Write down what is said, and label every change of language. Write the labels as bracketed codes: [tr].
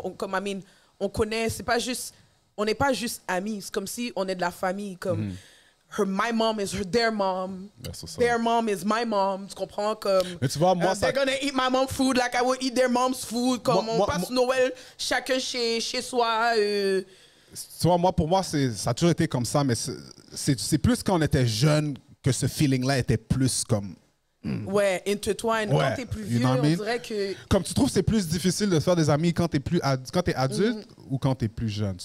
[fr] Comme, I mean, on connaît, c'est pas juste, on n'est pas juste amis, c'est comme si on est de la famille. [en] Comme, my mom is their mom, their mom is my mom, tu comprends? [fr] Comme, mais tu vois, moi, [en] they're gonna eat my mom's food like I would eat their mom's food. [fr] Comme, on passe Noël chacun chez soi. Tu vois, moi, pour moi, ça a toujours été comme ça, mais c'est plus quand on était jeune que ce feeling-là était plus comme... Ouais, intertwine. Quand t'es plus vieux, on dirait que... Comme tu trouves que c'est plus difficile de faire des amis quand t'es adulte ou quand t'es plus jeune?